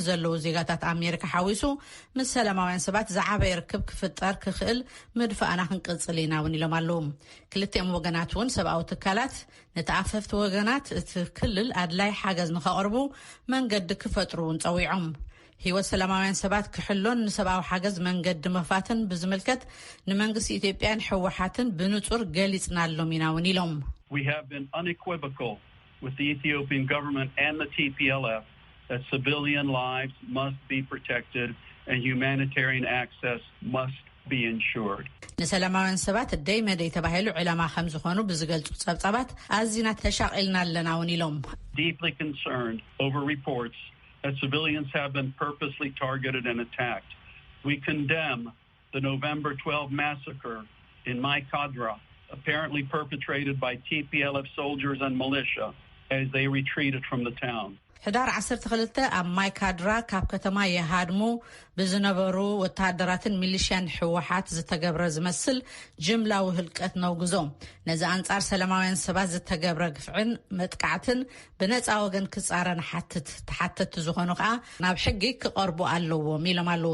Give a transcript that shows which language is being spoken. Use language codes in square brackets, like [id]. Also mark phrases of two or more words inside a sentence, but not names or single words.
[ti] ዘለዉ ዜጋታት ኣሜሪካ ሓዊሱ ምስ ሰላማውያን ሰባት ዝዓበየ ርክብ ክፍጠር ክኽእል ምድፋእና ክንቅጽል ኢና ውን ኢሎም ኣለዉ ክልቲኦም ወገናት ውን ሰብኣዊ ትካላት ነተኣፈፍቲ ወገናት እቲ ክልል ኣድላይ ሓገዝ ንኸቕርቡ መንገዲ ክፈጥሩ ውን ጸዊዖም ህይወት ሰላማውያን ሰባት ክሕሎን ንሰብኣዊ ሓገዝ መንገዲ መፋትን ብዝምልከት ንመንግስቲ ኢትዮጵያን ሕወሓትን ብንጹር ገሊጽና ኣሎም ኢና ውን ኢሎም [en] We have been unequivocal with the Ethiopian government and the TPLF that civilian lives must be protected and humanitarian access must be ensured. [ti] ንሰላማውያን ሰባት ደይ መደይ ተባሂሉ ዕላማ ከም ዝኾኑ ብዝገልጹ ጸብጻባት ኣዝና ተሻቒልና ኣለና ውን ኢሎም [en] Deeply concerned over reports that civilians have been purposely targeted and attacked. We condemn the November 12 massacre in Mai Kadra, apparently perpetrated by TPLF soldiers and militia as they retreated from the town. [ti] ሕዳር 12 ኣብ ማይካድራ ካብ ከተማ የሃድሙ ብዝነበሩ ወታደራትን ሚሊሽያን ሕወሓት ዝተገብረ ዝመስል ጅምላዊ ህልቀት ነውግዞ ነዚ አንጻር ሰላማውያን ሰባት ዝተገብረ ግፍዕን መጥቃዕትን ብነፃ ወገን ክጻረን ተሓተት ዝኾኑ ከዓ ናብ ሕጊ ክቐርቡ ኣለዎም ኢሎም ኣለዉ